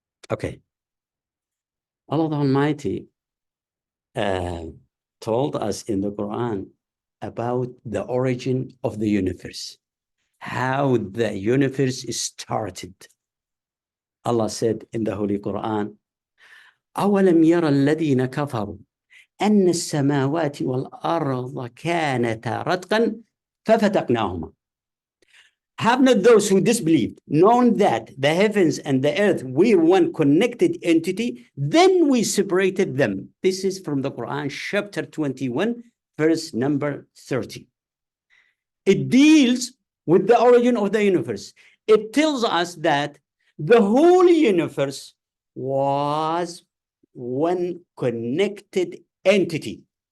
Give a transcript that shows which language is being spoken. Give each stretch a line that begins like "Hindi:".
English: Okay. Allah the Almighty told us in the Quran about the origin of the universe, how the universe is started. Allah said in the Holy Quran,
Arabic: أَوَلَمْ يَرَ الَّذِينَ كَفَرُوا أَنَّ السَّمَاوَاتِ وَالْأَرْضَ كَانَتَا رَتْقًا فَفَتَقْنَاهُمَا.
English: Have not those who disbelieved known that the heavens and the earth were one connected entity, then we separated them. This is from the Quran, chapter 21, verse number 30. It deals with the origin of the universe. It tells us that the whole universe was one connected entity.